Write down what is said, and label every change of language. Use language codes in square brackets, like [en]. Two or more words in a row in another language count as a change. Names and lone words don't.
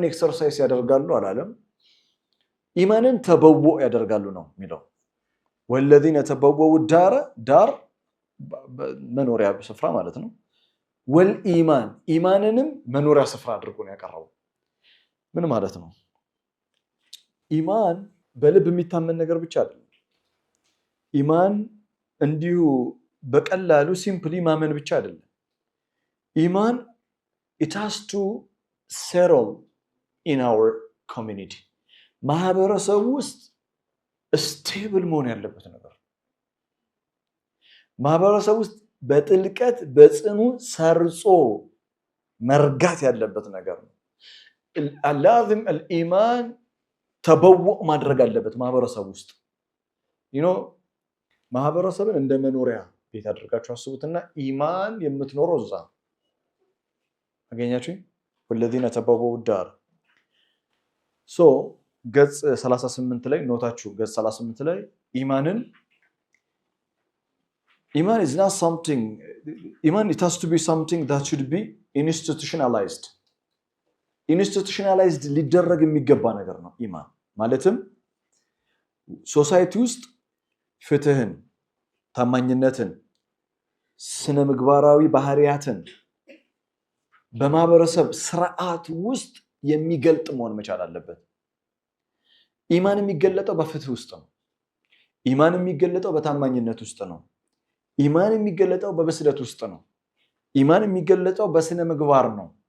[am] ኤክሰርሳይዝ ያደርጋሉ አላለም ኢማንን ተበውእ ያደርጋሉ ነው የሚለው [ar] والذين تبوؤوا الدار [am] دار መኖሪያ ስፍራ ማለት ነው والإيمان ኢማንንም መኖሪያ ስፍራ አድርጎ ነው ያቀረበው ምን ማለት ነው ኢማን በልብ የሚታመን ነገር ብቻ አይደለም ኢማን እንዲሁ በቀላሉ ሲምፕሊ ማመን ብቻ አይደለም ኢማን [en] it has to settle in our community [am] ማህበረሰቡ ውስጥ ስቴብል መሆን ያለበት ነገር ማህበረሰቡ ውስጥ በጥልቀት በጽኑ ሰርጾ መርጋት ያለበት ነገር ነው [ar] لازم الإيمان [am] ተበውእ ማድረግ አለበት ማህበረሰቡ ውስጥ ማህበረሰብን እንደ መኖሪያ ቤት አድርጋችሁ አስቡትና ኢማን የምትኖረው እዛ አገኛችሁ [ar] والذين تبوؤوا الدار [am] ገጽ 38 ላይ ኖታችሁ ገጽ 38 ላይ ኢማን [en] is not something iman it has to be something that should be institutionalized [am] ሊደረግ የሚገባ ነገር ነው ኢማን ማለትም ሶሳይቲ ውስጥ ፍትህን ታማኝነትን ስነ ምግባራዊ ባህሪያትን በማህበረሰብ ስርዓት ውስጥ የሚገልጥ መሆን መቻል አለበት ኢማን የሚገለጠው በፍትህ ውስጥ ነው ኢማን የሚገለጠው በታማኝነት ውስጥ ነው ኢማን የሚገለጠው በብስለት ውስጥ ነው ኢማን የሚገለጠው በስነ ምግባር ነው